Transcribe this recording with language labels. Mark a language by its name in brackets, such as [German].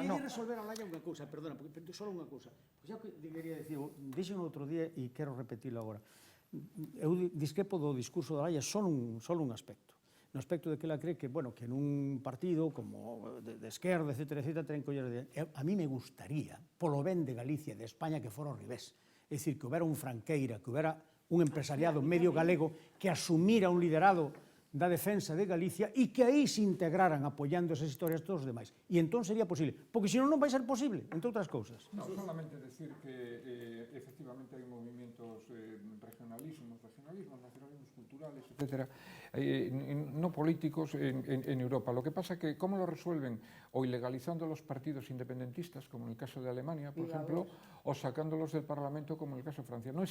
[Galician] Quería resolver a Laia unha cousa, perdona, porque só unha cousa. Xa que quería dicir, dixen outro día e quero repetilo agora. Eu discrepo do discurso da Laia só un aspecto. No aspecto de que ela cree que, bueno, que nun partido como de esquerda, etc., ten que ollar de... A mí me gustaría, polo ben de Galicia, de España, que fora ao revés. É dicir, que houbera un Franqueira, que houbera un empresariado medio galego que asumira un liderado da defensa de Galicia e que aí se integraran apoiando esas historias todos os demais. E entón sería posible, porque senón non vai ser posible, entre outras cousas. [Spanish] No, solamente decir que efectivamente hai movimientos regionalismos, nacionalismos culturales, etcétera, no políticos en Europa. Lo que pasa que, ¿cómo lo resuelven? O ilegalizando los partidos independentistas, como en el caso de Alemania, por ejemplo, o sacándolos del Parlamento, como en el caso de Francia.